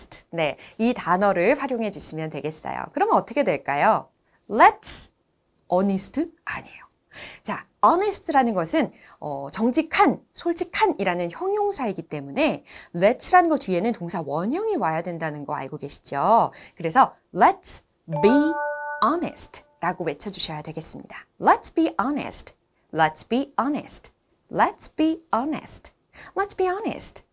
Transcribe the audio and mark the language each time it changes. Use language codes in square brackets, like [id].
[ko] 네, 이 단어를 활용해 주시면 되겠어요. 그러면 어떻게 될까요? [en] Let's honest [ko] 아니에요. 자, honest라는 것은 정직한, 솔직한이라는 형용사이기 때문에 let's라는 것 뒤에는 동사 원형이 와야 된다는 거 알고 계시죠? 그래서 [en] let's be honest [ko] 라고 외쳐주셔야 되겠습니다. [en] Let's be honest. Let's be honest. Let's be honest. Let's be honest.